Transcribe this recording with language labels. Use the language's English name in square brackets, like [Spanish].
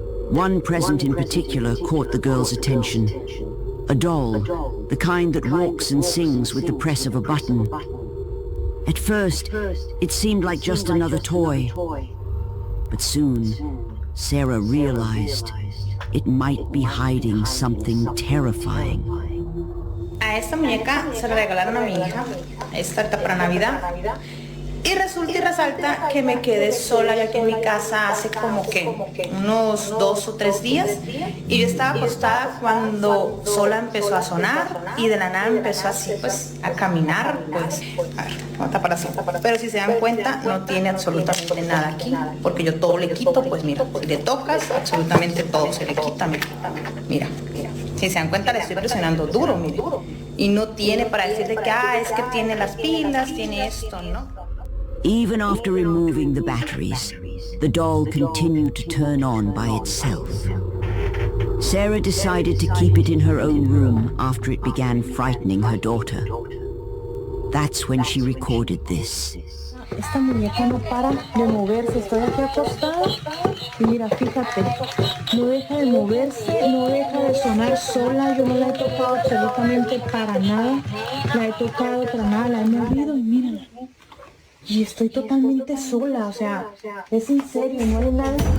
[English] One present in particular caught the girl's attention. A doll, the kind that walks and sings with the press of a button. At first, it seemed like just another toy. But soon, Sarah realized it might be hiding something terrifying. [Spanish] A esta muñeca se la regalaron a mi hija, esta ahorita para Navidad. Y resulta y resalta que me quedé sola yo aquí en mi casa hace como que unos 2 o 3 días. Y yo estaba acostada cuando sola empezó a sonar y de la nada empezó así pues a caminar. Pues, a ver, vamos a tapar así. Pero si se dan cuenta, no tiene absolutamente nada aquí, porque yo todo le quito. Pues mira, si le tocas, absolutamente todo se le quita. Mira. Si se dan cuenta, le estoy presionando duro, mire. Y no tiene para decirle que, es que tiene las pilas, tiene esto, ¿no? [English] Even after removing the batteries, the doll continued to turn on by itself. Sarah decided to keep it in her own room after it began frightening her daughter. That's when she recorded this. [Spanish] Esta muñeca no para de moverse, estoy aquí acostada y mira, fíjate, no deja de moverse, no deja de sonar sola, yo no la he tocado absolutamente para nada, la he tocado para nada, la he movido y mírala. Y estoy totalmente sola, o sea, es en serio, no hay nada.